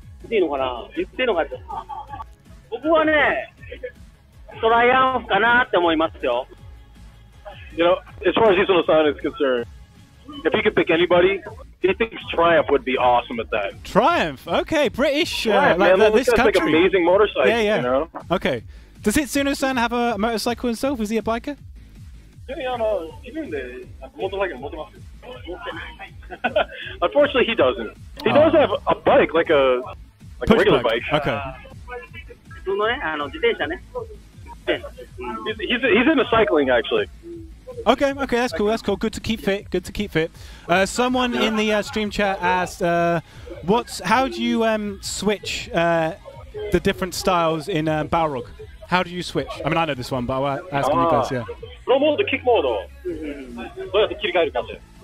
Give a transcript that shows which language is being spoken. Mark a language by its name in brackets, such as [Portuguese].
[Japanese] いいのかな、言っていいのかって。僕はね、トライアンフかなって思いますよ。 [English] You know, as far as Iso-san is concerned, if he could pick anybody, he thinks Triumph would be awesome at that. Triumph, okay, British, Triumph, like man, this country. Like amazing motorcycles, yeah. you know? Okay. Does Itsuno-san have a motorcycle himself? Is he a biker? Unfortunately, he doesn't. He does have a bike, like a regular bike. Okay. [Japanese] 普通のね、自転車ね。 [English] He's into cycling, actually. Okay, that's cool. That's cool. Good to keep fit. Good to keep fit. Someone in the stream chat asked, how do you switch the different styles in Balrog? How do you switch? I mean, I know this one, but I'll ask you guys. Yeah. [Japanese] プロモード、キックモード、どうやって切り替えるかって。